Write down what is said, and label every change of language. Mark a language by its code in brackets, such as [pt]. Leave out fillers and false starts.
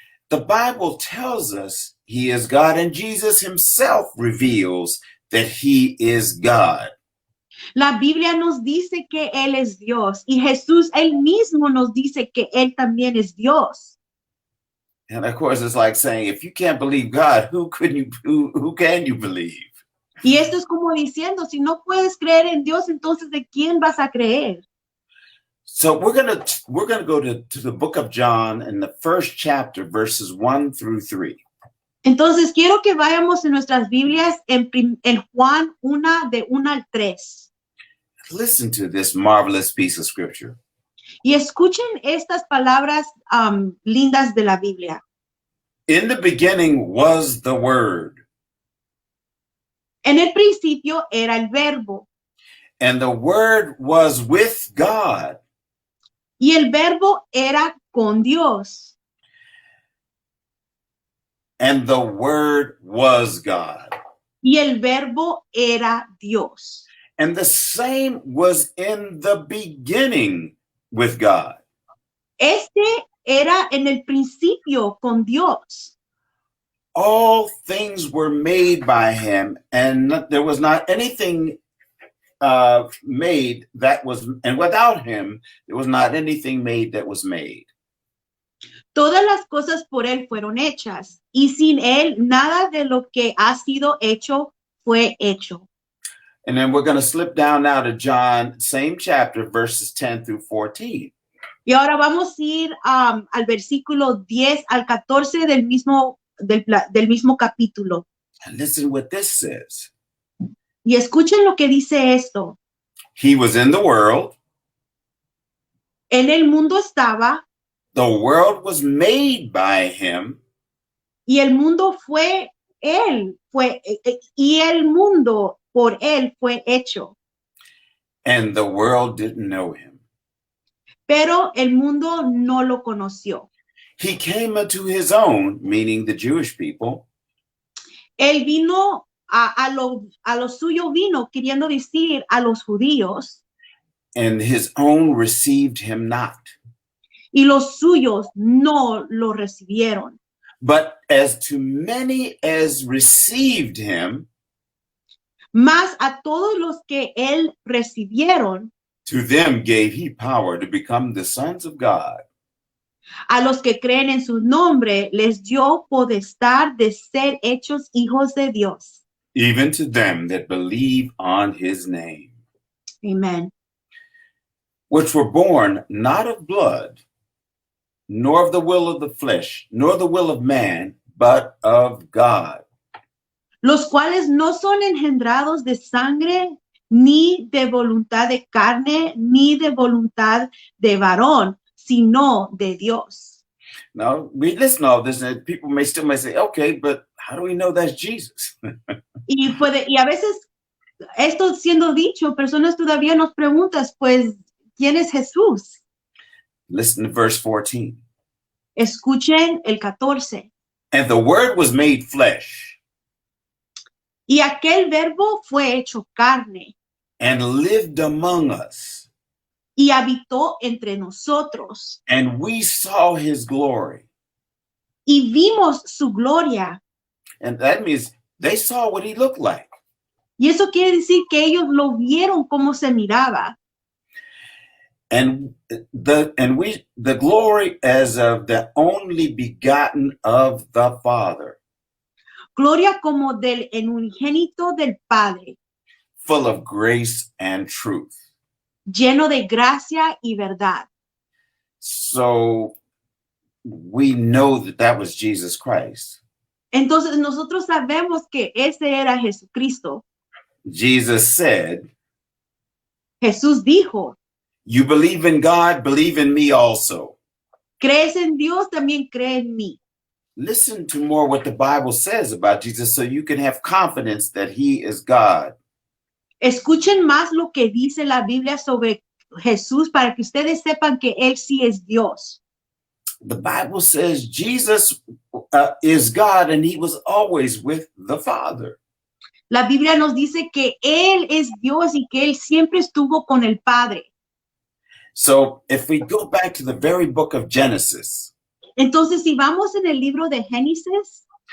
[en] The Bible tells us he is God, and Jesus himself reveals that he is God. [es] La Biblia nos dice que Él es Dios y Jesús él mismo nos dice que Él también es Dios. [en] And of course, it's like saying, if you can't believe God, who can you believe? [es] Y esto es como diciendo, si no puedes creer en Dios, entonces ¿de quién vas a creer? [en] So we're gonna go to the book of John in the first chapter, verses 1 through 3. [es] Entonces quiero que vayamos en nuestras Biblias en Juan 1 de 1 al 3. [en] Listen to this marvelous piece of scripture. [es] Y escuchen estas palabras lindas de la Biblia. [en] In the beginning was the Word. [es] En el principio era el Verbo. [en] And the Word was with God. [es] Y el Verbo era con Dios. [en] And the Word was God. [es] Y el Verbo era Dios. [en] And the same was in the beginning with God. [es] Este era en el principio con Dios. [en] All things were made by him, and there was not anything made that was, and without him, there was not anything made that was made. [es] Todas las cosas por él fueron hechas, y sin él nada de lo que ha sido hecho fue hecho. [en] And then we're going to slip down now to John, same chapter, verses 10 through 14. [es] Y ahora vamos a ir al versículo 10 al 14 del mismo capítulo. [en] And listen what this says. [es] Y escuchen lo que dice esto. [en] He was in the world. [es] En el mundo estaba. [en] The world was made by him. [es] Y el mundo fue él, y el mundo por él fue hecho. [en] And the world didn't know him. [es] Pero el mundo no lo conoció. [en] He came unto his own, meaning the Jewish people. [es] Él vino a lo suyo vino, queriendo decir a los judíos. [en] And his own received him not. [es] Y los suyos no lo recibieron. [en] But as to many as received him, [es] mas a todos los que él recibieron, [en] to them gave he power to become the sons of God. [es] A los que creen en su nombre les dio potestad de ser hechos hijos de Dios. [en] Even to them that believe on his name. [es] Amen. [en] Which were born not of blood, nor of the will of the flesh, nor the will of man, but of God. [es] Los cuales no son engendrados de sangre, ni de voluntad de carne, ni de voluntad de varón, sino de Dios. [en] Now, we listen to all this, and people may say, okay, but how do we know that's Jesus? [es] y a veces esto siendo dicho, personas todavía nos preguntan, pues, ¿quién es Jesús? [en] Listen to verse 14. [es] Escuchen el 14. [en] And the word was made flesh [es] Y aquel verbo fue hecho carne [en] and lived among us, [es] y habitó entre nosotros. [en] and we saw his glory. [es] Y vimos su gloria. [en] And that means they saw what he looked like. [es] Y eso quiere decir que ellos lo vieron como se miraba. [en] And the glory as of the only begotten of the Father, [es] Gloria como del unigénito del Padre, [en] full of grace and truth. [es] lleno de gracia y verdad. [en] So we know that that was Jesus Christ. [es] Entonces nosotros sabemos que ese era Jesucristo. [en] Jesus said, [es] Jesús dijo, [en] you believe in God, believe in me also. [es] ¿crees en Dios? También cree en mí. [en] Listen to more what the Bible says about Jesus so you can have confidence that he is God. [es] Escuchen más lo que dice la Biblia sobre Jesús para que ustedes sepan que Él sí es Dios. [en] The Bible says Jesus is God and he was always with the Father. [es] La Biblia nos dice que Él es Dios y que Él siempre estuvo con el Padre. [en] So if we go back to the very book of Genesis, [es] Entonces, si vamos en el libro de Génesis,